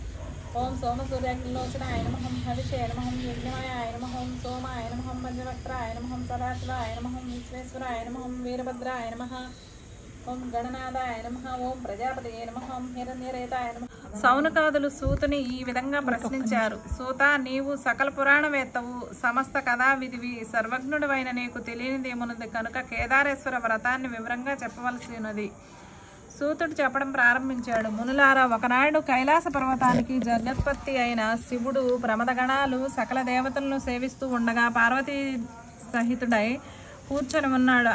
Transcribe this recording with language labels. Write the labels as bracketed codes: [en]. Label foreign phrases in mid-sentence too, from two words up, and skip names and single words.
[sa] ओम सोमसूर्याग्निलोचनाय नमः, ओम हविषे नमः, ओम यज्ञमयाय नमः, ओम सोमाय नमः, ओम पंचवक्त्राय नमः, ओम सदाशिवाय नमः, ओम विश्वेश्वराय नमः, ओम वीरभद्राय नमः, ओम गणनादाय नमः, ओम प्रजापतये नमः, ओम हिरण्यरेताय नमः. [te] సౌనకాదులు సూతుని ఈ విధంగా ప్రశ్నించారు. సూత, నీవు సకల పురాణవేత్తవు, సమస్త కథా విధివి, సర్వజ్ఞుడివైన నీకు తెలియనిదేమున్నది కనుక కేదారేశ్వర వ్రతాన్ని వివరంగా చెప్పవలసినది. సూతుడు చెప్పడం ప్రారంభించాడు. మునులారా, ఒకనాడు కైలాస పర్వతానికి జగత్పత్తి అయిన శివుడు ప్రమదగణాలు సకల దేవతలను సేవిస్తూ ఉండగా పార్వతీ సహితుడై కూర్చొని ఉన్నాడు.